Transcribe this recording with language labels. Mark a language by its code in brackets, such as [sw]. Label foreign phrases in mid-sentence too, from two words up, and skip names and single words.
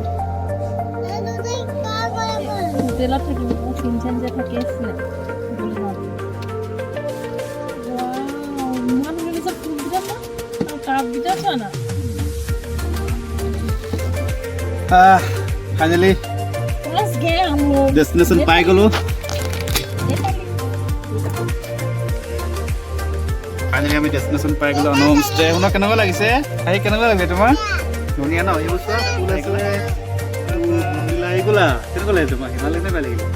[as] হোটেলত থাকিব চিনচেন যে থাকি আছিলে বুলি ভাবি ইমান ধুনীয়া ফুলকেইটা চোৱা আৰু কাপকেইটা চোৱা না ফাইনেলি [hi] बस गए हम लोग [as] ডেষ্টিনেশ্যন পাই গ'লো। ফাইনেলি আমি ডেষ্টিনেশ্যন পাই গ'লো [en] on homestay. [as] শুনা কেনেকুৱা লাগিছে? আহি কেনেকুৱা লাগিছে তোমাৰ? ধুনীয়া ন? এইবোৰ চোৱা ফুল আছিলে আহি গ'লা। কেনেকুৱা লাগিছে তোমাৰ? ভাল লাগিলে বেয়া লাগিলে?